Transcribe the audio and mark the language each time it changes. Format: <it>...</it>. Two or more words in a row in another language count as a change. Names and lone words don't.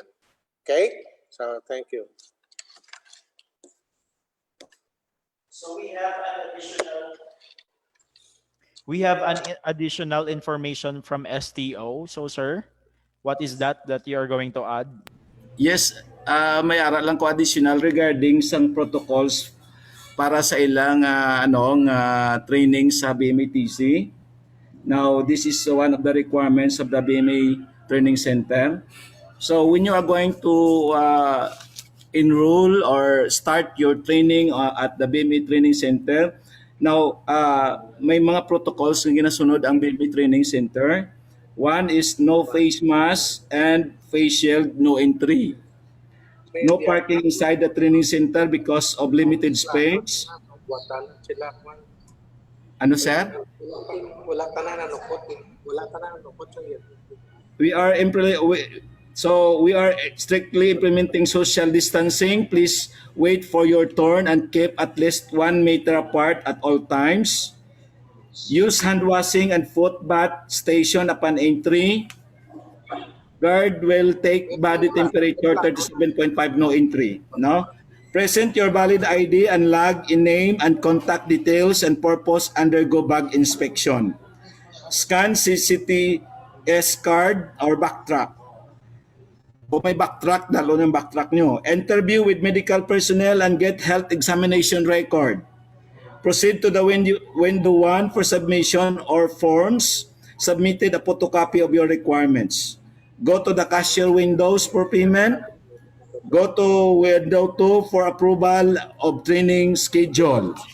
<en>Okay? So thank you. So we have an additional We have an additional information from STO. So, sir, what is that you are going to add? Yes,</en> <hil>may ara lang ko additional regarding sang protocols para sa ilang training sa BMATC.</hil> <en>Now, this is one of the requirements of the BMA Training Center. So, when you are going to enroll or start your training at the BMA Training Center, now,</en> <hil>may mga protocols na ginasunod ang BMA Training Center.</hil> <en>One is no face mask and face shield, no entry. No parking inside the training center because of limited space.</en> <hil>Ano, sir? Wala ka na nanukot. Wala ka na nanukot sa iyo.</hil> <en>We are strictly implementing social distancing. Please wait for your turn and keep at least 1 meter apart at all times. Use hand washing and foot bath station upon entry. Guard will take body temperature 37.5, no entry. No? Present your valid ID and log in name and contact details and purpose undergo bag inspection. Scan CCTS card or backtrack.</en> <hil>O may backtrack, dalo ng backtrack nyo.</hil> <en>Interview with medical personnel and get health examination record. Proceed to the window 1 for submission or forms. Submitted a photocopy of your requirements. Go to the cashier windows for payment. Go to window 2 for approval of training schedule.</en>